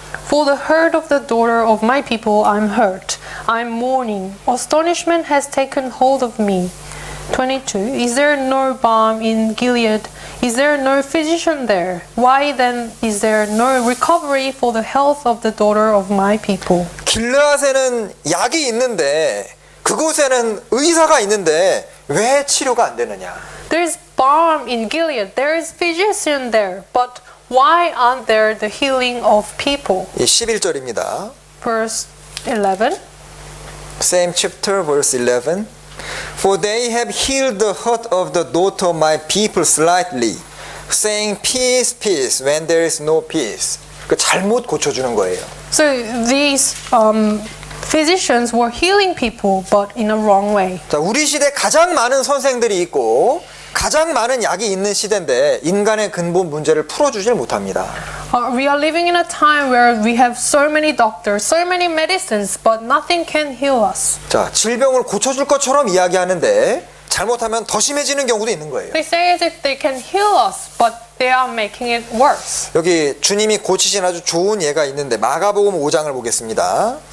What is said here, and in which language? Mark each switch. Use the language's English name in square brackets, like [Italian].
[English] For the hurt of the daughter of my people I'm hurt. I'm mourning. Astonishment has taken hold of me. 22. Is there no balm in Gilead? Is there no physician there? Why then is there no recovery for the health of the daughter of my people? [Korean] 길르앗에는 약이 있는데 그곳에는 의사가 있는데 왜 치료가 안 되느냐? [English] There is balm in Gilead. There is physician there. But why aren't there the healing of people? [Korean] 11절입니다. [English] Verse 11. Same chapter, verse 11. For they have healed the hurt of the daughter of my people slightly, saying peace, peace, when there is no peace. [Korean] 그 잘못 고쳐주는 거예요. [English] So these physicians were healing people, but in a wrong way. [Korean] 자, 우리 시대 가장 많은 선생들이 있고 가장 많은 약이 있는 시대인데 인간의 근본 문제를 풀어주질 못합니다. [English] We are living in a time where we have so many doctors, so many medicines, but nothing can heal us. [Korean] 자, 질병을 고쳐줄 것처럼 이야기하는데 잘못하면 더 심해지는 경우도 있는 거예요. [English] They say as if they can heal us, but they are making it worse. [Korean] 여기 주님이 고치신 아주 좋은 예가 있는데 마가복음 5장을 보겠습니다.